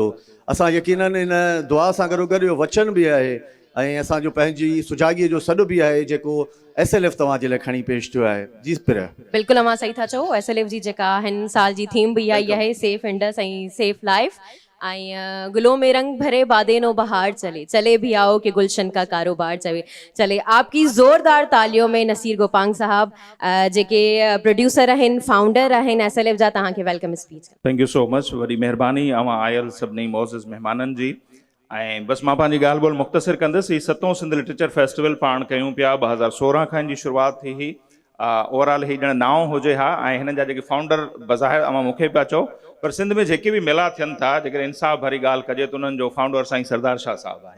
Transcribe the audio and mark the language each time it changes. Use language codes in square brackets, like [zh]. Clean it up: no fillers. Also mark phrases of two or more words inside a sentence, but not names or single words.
[sd] असां यकीनन इन दुआ सां गॾो गॾु इहो वचन बि आहे ऐं असांजो पंहिंजी सुजाॻीअ जो सॾु बि आहे जेको SLF तव्हांजे लाइ खणी पेश थियो आहे। जी पिया बिल्कुलु अमां सही था चओ। SLF जी जेका हिन साल जी थीम बि इहा ई आहे, [en] Safe Indus [sd] ऐं [en] safe life. [ur] ایں گلوں میں رنگ بھرے بادِ نوبہار چلے، چلے بھی آؤ کہ گلشن کا کاروبار چلے. آپ کی زوردار تالیوں میں [sd] नसीर गोपांग साहब जेके प्रोड्यूसर आहिनि, फाउंडर आहिनि SLF जा, तव्हांखे [en] welcome speech. thank you so much, [sd] वॾी महिरबानी अवां आयल सभिनी मोज़िज़ महिमाननि जी। ऐं बसि मां पंहिंजी ॻाल्हि ॿोल मुख़्तसिर कंदुसि। ही 7हों सिंध लिटरेचर फेस्टिवल पाण कयूं पिया, 2016 खां हिन जी शुरूआति थी हुई। ओवरऑल ही ॼण 9 हुजे हा। ऐं हिन जा जेके फाउंडर बज़ाहिर अवां मूंखे पिया चओ, पर सिंध में जेके बि मेला थियनि था, जेकॾहिं इंसाफ़ भरी ॻाल्हि कजे त उन्हनि जो फाउंडर साईं सरदार शाह साहब आहे।